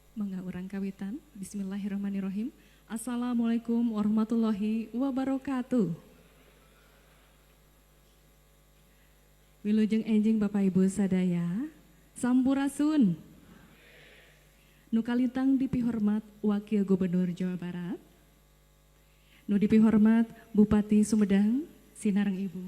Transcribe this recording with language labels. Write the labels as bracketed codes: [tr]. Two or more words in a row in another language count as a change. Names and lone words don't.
[su] mangga urang kawitan. [ar] بسم الله الرحمن الرحيم. السلام عليكم ورحمة الله وبركاته. [su] Wilujeng enjing Bapak Ibu sadaya, sampurasun. Nu kalitang dipihormat Wakil Gubernur Jawa Barat. Nu dipihormat Bupati Sumedang, Sinareng Ibu.